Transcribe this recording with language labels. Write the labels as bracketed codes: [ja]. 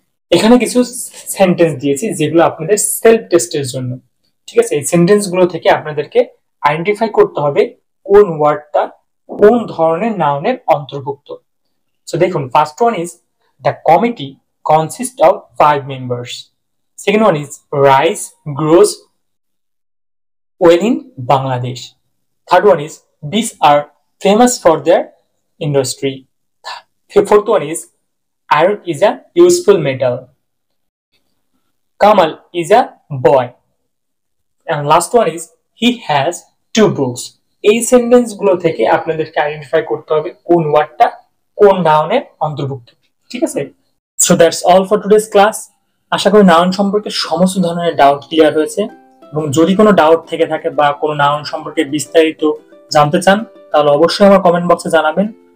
[bn] এখানে কিছু সেন্টেন্স দিয়েছি যেগুলো আপনাদের সেলফ টেস্টের জন্য, ঠিক আছে। এই সেন্টেন্স গুলো থেকে আপনাদেরকে আইডেন্টিফাই করতে হবে কোন ওয়ার্ডটা কোন ধরনের নাউনের অন্তর্ভুক্ত। [en] So দেখুন, first one is the committee consist of 5 members. Second one is rice grows well in Bangladesh. Third one is these are famous for their industry. Fourth one is iron is a useful metal. Kamal is a boy. And last one is he has 2 books. [bn] এই sentence গুলো থেকে আপনাদেরকে identify করতে হবে কোন ওয়ার্ডটা কোন নাউনের অন্তর্ভুক্ত, ঠিক আছে। [en] So that's all for today's class. [bn] আশা করি নাউন সম্পর্কে সমস্ত ধরনের ডাউট ক্লিয়ার হয়েছে, এবং যদি কোনো ডাউট থেকে থাকে বা কোনো নাউন সম্পর্কে বিস্তারিত জানতে চান তাহলে অবশ্যই আমার কমেন্ট বক্সে জানাবেন।